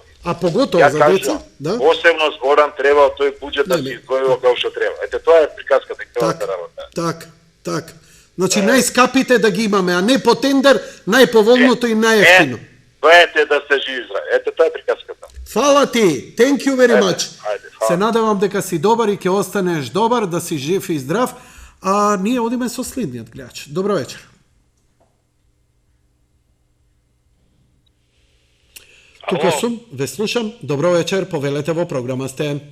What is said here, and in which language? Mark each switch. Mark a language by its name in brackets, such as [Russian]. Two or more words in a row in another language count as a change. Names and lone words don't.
[Macedonian] А поготово за деца, да? Посебно зборам треба тој буџет да се издвојува како што треба. Ете тоа е приказката и тоа работа. Так. Значи најскапите да ги имаме, а не по тендер, најповолното и најевтино. Тоа да се живи здрави. Ете тоа е приказката. Фала ти. [English] Thank you very much. [Macedonian] Се надевам дека си добар и ќе останеш добар, да си жив и здрав. А ние одиме со следниот гледач. Добро вечер. Тука сум, ве слушам. Добро вечер, повелете во програма сте.